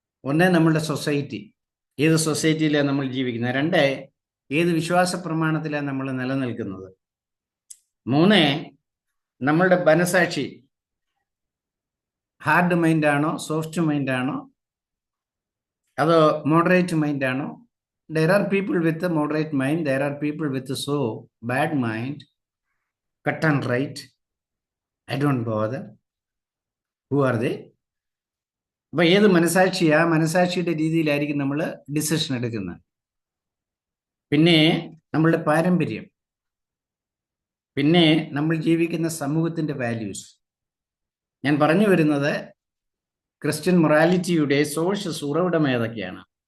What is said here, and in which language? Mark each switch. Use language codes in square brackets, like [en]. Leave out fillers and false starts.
[ml] 1 നമ്മളുടെ സൊസൈറ്റി, ഏത് സൊസൈറ്റിയിലാണ് നമ്മൾ ജീവിക്കുന്നത്. 2 ഏത് വിശ്വാസ പ്രമാണത്തിലാണ് നമ്മൾ നിലനിൽക്കുന്നത്. 3 നമ്മളുടെ മനസാക്ഷി, ഹാർഡ് മൈൻഡ് ആണോ, സോഫ്റ്റ് മൈൻഡ് ആണോ, അതോ മോഡറേറ്റ് മൈൻഡ് ആണോ? [en] There are people with a moderate mind, there are people with a so bad mind, cut and right, I don't bother. Who are they? [ml] അപ്പോൾ ഏത് മനസാക്ഷിയാ? മനസാക്ഷിയുടെ രീതിയിലായിരിക്കും നമ്മൾ ഡിസിഷൻ എടുക്കുന്നത്. പിന്നെ നമ്മളുടെ പാരമ്പര്യം, പിന്നെ നമ്മൾ ജീവിക്കുന്ന സമൂഹത്തിൻ്റെ വാല്യൂസ്. ഞാൻ പറഞ്ഞു വരുന്നത് ക്രിസ്ത്യൻ മൊറാലിറ്റിയുടെ സോഴ്സസ്, ഉറവിടം ഏതൊക്കെയാണ്.